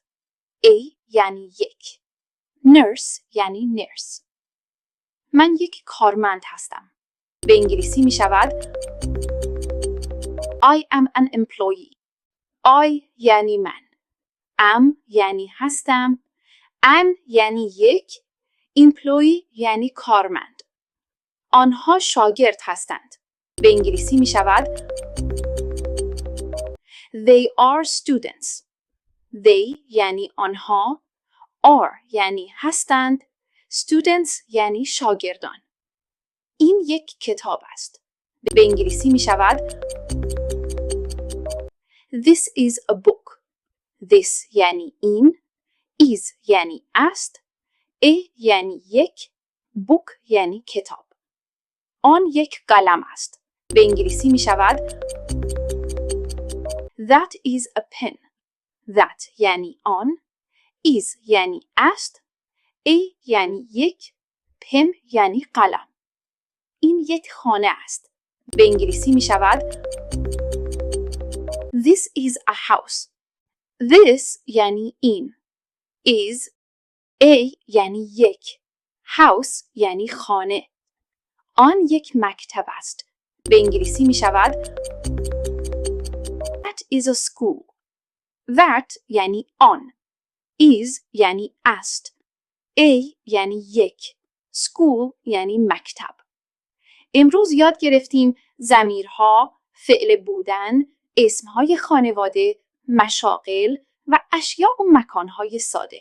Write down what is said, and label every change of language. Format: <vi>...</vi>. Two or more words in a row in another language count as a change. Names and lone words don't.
<fa>a یعنی یک. nurse یعنی نرس. من یک کارمند هستم. به انگلیسی می شود</fa> <en>I am an employee.</en> <fa>I یعنی من. am یعنی هستم. an یعنی یک. employee یعنی کارمند. آنها شاگرد هستند. به انگلیسی می شود</fa> <en>They are students.</en> <fa>They یعنی آنها. are یعنی هستند. students یعنی شاگردان. این یک کتاب است. به انگلیسی می شود</fa> <en>This is a book.</en> <fa>This یعنی این. is یعنی است. a یعنی یک. book یعنی کتاب. آن یک قلم است. به انگلیسی می شود</fa> <en>That is a pen.</en> <fa>That یعنی آن. is یعنی است. a یعنی یک. pen یعنی قلم. این یک خانه است. به انگلیسی می شود</fa> <en>This is a house.</en> <fa>This یعنی این.</fa> <en>is a</en> <fa>یعنی یک. house یعنی خانه. آن یک مکتب است. به انگلیسی می شود</fa> <en>That is a school.</en> <fa>That یعنی آن. is یعنی است. A یعنی یک. school یعنی مکتب. امروز یاد گرفتیم ضمیرها، فعل بودن، اسمهای خانواده، مشاغل و اشیاء و مکانهای ساده.</fa>